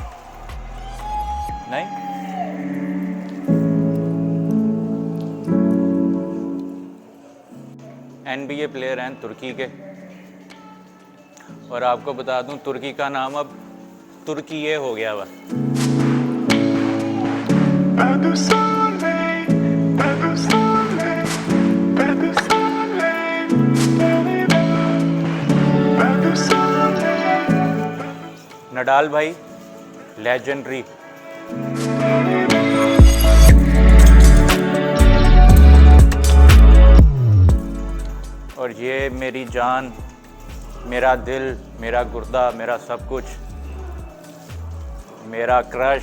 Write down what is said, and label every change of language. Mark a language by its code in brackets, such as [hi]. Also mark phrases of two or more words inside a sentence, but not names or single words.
[hi] नहीं NBA प्लेयर हैं तुर्की के, और आपको बता दूं तुर्की का नाम अब तुर्की ये हो गया हुआ। [fr] Pas de soleil, pas de soleil, pas de soleil, da-di-da. Pas de soleil. [hi] नडाल भाई लेजेंडरी। और ये मेरी जान, मेरा दिल, मेरा गुर्दा, मेरा सब कुछ, मेरा क्रश।